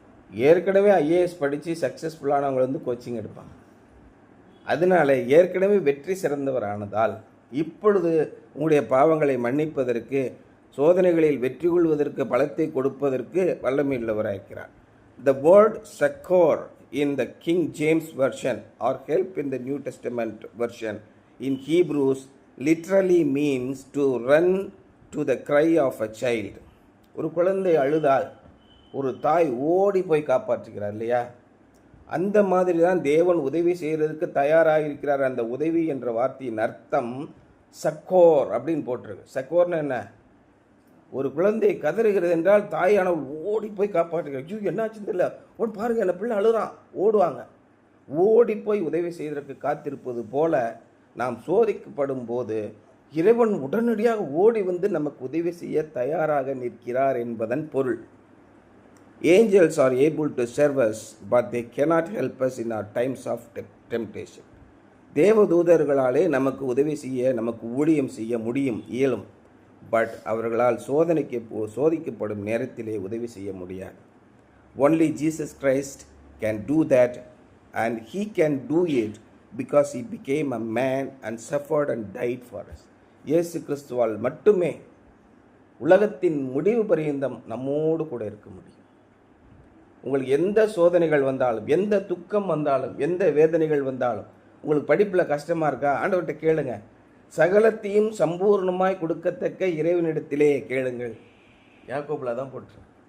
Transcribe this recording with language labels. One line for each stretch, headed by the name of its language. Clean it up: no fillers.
Tamil: ஏற்கனவே ஐஏஎஸ் படித்து சக்ஸஸ்ஃபுல்லானவங்க வந்து கோச்சிங் எடுப்பாங்க. அதனால ஏற்கனவே வெற்றி சிறந்தவரானதால் இப்பொழுது உங்களுடைய பாவங்களை மன்னிப்பதற்கு, சோதனைகளில் வெற்றி கொள்வதற்கு, பலத்தை கொடுப்பதற்கு வல்லமை உள்ளவராயிருக்கிறார்.
English: The word succor in the King James version or help in the New Testament version in Hebrews literally means to run to the cry of a child.
Tamil: ஒரு குழந்தை அழுதால் ஒரு தாய் ஓடி போய் காப்பாற்றுகிறார் இல்லையா? அந்த மாதிரி தான் தேவன் உதவி செய்கிறதுக்கு தயாராக இருக்கிறார். அந்த உதவி என்ற வார்த்தையின் அர்த்தம் சக்கோர் அப்படின்னு போட்டிருக்கு. சக்கோர்னு என்ன? ஒரு குழந்தை கதறுகிறது என்றால் தாயானவள் ஓடி போய் காப்பாற்றுகிறார். ஐயோ என்னாச்சுன்னு தெரியல, ஓடி பாருங்க அந்த பிள்ளை அழுறான், ஓடுவாங்க. ஓடி போய் உதவி செய்வதற்கு காத்திருப்பது போல நாம் சோதிக்கப்படும் போது இறைவன் உடனடியாக ஓடி வந்து நமக்கு உதவி செய்ய தயாராக நிற்கிறார் என்பதன் பொருள்.
English: Angels are able to serve us, but they cannot help us in our times of temptation.
Tamil: தேவதூதர்களாலே நமக்கு உதவி செய்ய, நமக்கு ஊழியம் செய்ய முடியும், இயலும். பட் அவர்களால் சோதிக்கப்படும் நேரத்திலே உதவி செய்ய முடியாது.
English: Only Jesus Christ can do that, and he can do it because he became a man and suffered and died for us.
Tamil: இயேசு கிறிஸ்துவால் மட்டுமே உலகத்தின் முடிவு பரியந்தம் நம்மோடு கூட இருக்க முடியும். உங்களுக்கு எந்த சோதனைகள் வந்தாலும், எந்த துக்கம் வந்தாலும், எந்த வேதனைகள் வந்தாலும், உங்களுக்கு படிப்பில் கஷ்டமாக இருக்கா, ஆண்டவர்கிட்ட கேளுங்க. சகலத்தையும் சம்பூர்ணமாய் கொடுக்கத்தக்க இறைவனிடத்திலே கேளுங்கள். யாக்கோபில் தான் போட்டு.